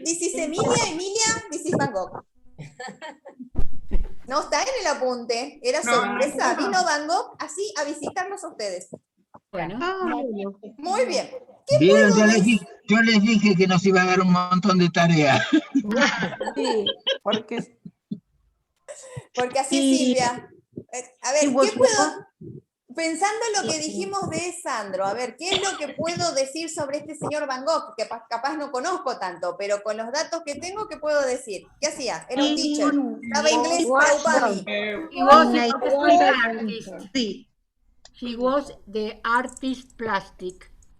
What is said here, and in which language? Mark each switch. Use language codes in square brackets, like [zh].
[en] this is Emilia, this is Van Gogh. [es] No está en el apunte, era sorpresa. Vino Van Gogh así a visitarnos a ustedes. Bueno. Muy bien. ¿Qué Vieron, puedo yo les dije que nos iba a dar un montón de tareas. Sí, porque así es Silvia. A ver, ¿qué puedo? Pensando en lo que dijimos de Sandro, a ver, ¿qué es lo que puedo decir sobre este señor Van Gogh? Que capaz no conozco tanto, pero con los datos que tengo, ¿qué puedo decir? ¿Qué hacía? Era un teacher. Estaba inglés para UPAMI. [en] He was an artist. He was the artist plastic.